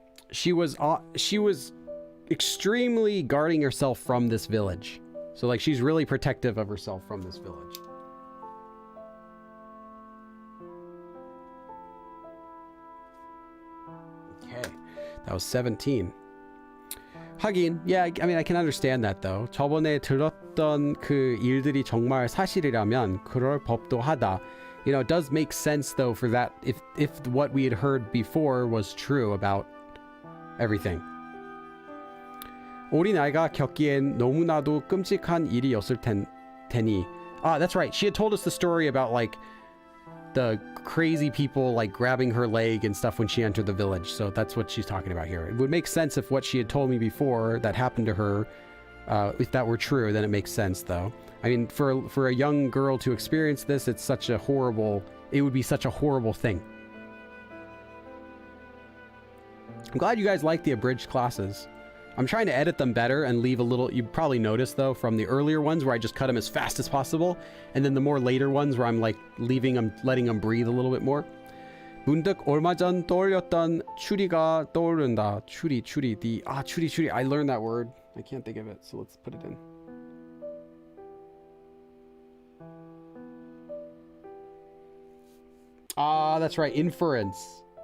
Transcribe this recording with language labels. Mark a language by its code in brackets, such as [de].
[en] She was extremely guarding herself from this village. So like she's really protective of herself from this village. Okay. That was 17. [ko] 하긴, [en] yeah, I mean I can understand that though. [ko] 저번에 들었던 그 일들이 정말 사실이라면 그럴 법도 하다. [en] You know, it does make sense though for that if what we had heard before was true about everything. [ko] 어린 아이가 겪기엔 너무나도 끔찍한 일이었을 테니. [en] That's right. She had told us the story about like the crazy people like grabbing her leg and stuff when she entered the village. So that's what she's talking about here. It would make sense if what she had told me before that happened to her, if that were true, then it makes sense though. I mean, for a young girl to experience this, it would be such a horrible thing. I'm glad you guys like the abridged classes. I'm trying to edit them better and leave a little, you probably noticed though from the earlier ones where I just cut them as fast as possible, and then the more later ones where I'm like letting them breathe a little bit more. [ko] 문득 얼마 전 떠올렸던 추리가 떠오른다. [en] 추리. 추리. I learned that word. I can't think of it, so let's put it in. That's right, inference.